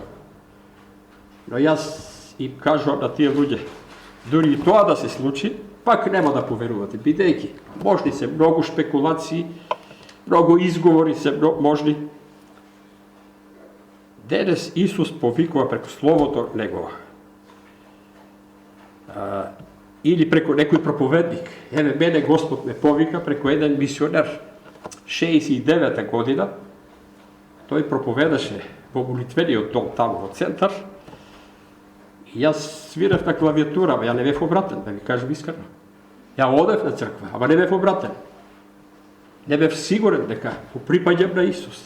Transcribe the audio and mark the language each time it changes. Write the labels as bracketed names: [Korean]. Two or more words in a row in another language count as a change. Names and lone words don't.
[Macedonian] Но јас им кажувам на тие луѓе, дури и тоа да се случи, пак нема да поверувате, бидејќи можни се многу шпекулации, многу изговори се можни. Денес Исус повикува преку Словото Негово. Или преко некој проповедник. Мене Господ ме повика преко један мисионер, 69. godina, той проповедаше во молитвениот дом таму во центар. И јас свирев на клавиатура, ама ја не бев обратен, да ви кажем искрено. Ја одев на црква, ама не бев обратен. Не бев сигурен дека го припаѓам на Исус.